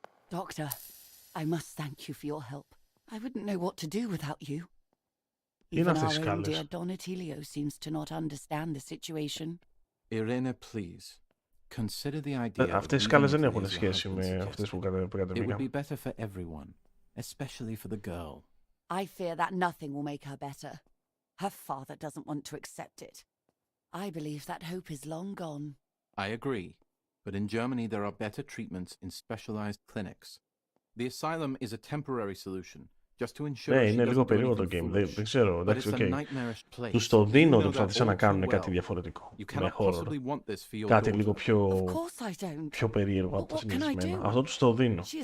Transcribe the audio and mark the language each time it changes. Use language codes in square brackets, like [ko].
[en] Doctor, I must thank you for your help. I wouldn't know what to do without you. Even our own dear Donatello seems to not understand the situation. Irene, please. Consider the idea. [el] Αυτές οι σκάλες δεν έχουν σχέση με αυτές που κατεβήκαν. [en] It would be better for everyone, especially for the girl. I fear that nothing will make her better. Her father doesn't want to accept it. I believe that hope is long gone. I agree, but in Germany there are better treatments in specialized clinics. The asylum is a temporary solution. [el] Ναι, είναι λίγο περίεργο το game. Δεν ξέρω. Εντάξει, τους το δίνω ότι προσπαθήσαν να κάνουν κάτι διαφορετικό. Με horror. Κάτι λίγο πιο περίεργο από τα συνηθισμένα. Αυτό τους το δίνω.